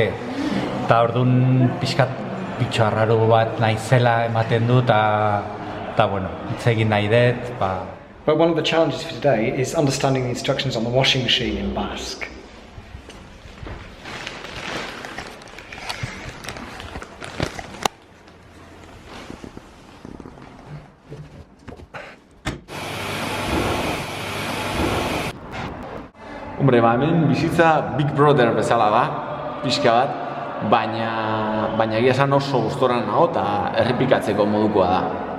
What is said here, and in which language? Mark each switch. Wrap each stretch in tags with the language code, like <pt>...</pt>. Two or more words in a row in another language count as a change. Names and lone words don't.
<eu>Eta orduan pixkat bitxoarraro bat naizela ematen du, eta hitz egin nahi dut.</eu> <en>But one of the challenges for today is understanding the instructions on the washing machine in Basque.</en> <eu>Hombre, hemen bizitza Big Brother bezala da, pixka bat, baina egia esan oso gustora nago eta errepikatzeko modukoa da.</eu>